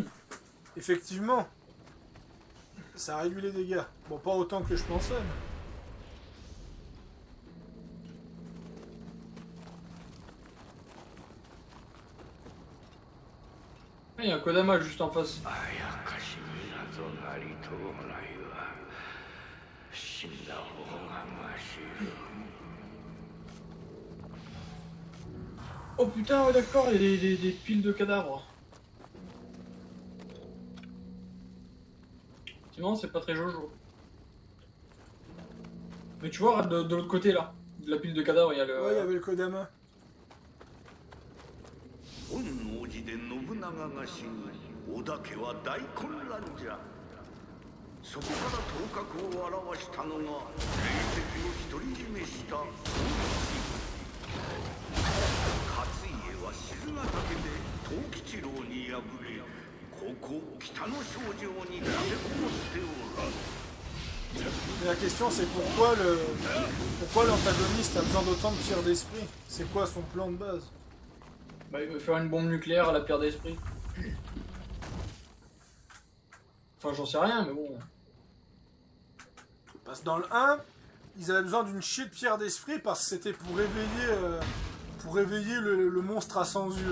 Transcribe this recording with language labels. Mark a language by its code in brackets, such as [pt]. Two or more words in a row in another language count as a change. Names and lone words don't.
[fr] Effectivement. Ça réduit les dégâts. Bon, pas autant que je pensais, mais... Ah, il y a un Kodama juste en face. [ja] あやかしになどなりとうないわ死んだ方がまし [fr] Oh putain, ouais, d'accord, il y a des piles de cadavres. Effectivement, c'est pas très jojo. Mais tu vois, de l'autre côté là, de la pile de cadavres, il y a le. Ouais, il y avait le Kodama. [ja] 本能寺で信長が死に織田家は大混乱じゃそこから頭角を現したのが霊石を独り占めした勝家は静ヶ岳で藤吉郎に敗れここ北の少女に立てこもっておら [fr] Mais la question, c'est pourquoi l'antagoniste a besoin d'autant de tir d'esprit? C'est quoi son plan de base? Bah, il veut faire une bombe nucléaire à la pierre d'esprit. Enfin, j'en sais rien, mais bon. Parce que dans le 1, ils avaient besoin d'une chier de pierre d'esprit parce que c'était pour réveiller le monstre à 100 yeux.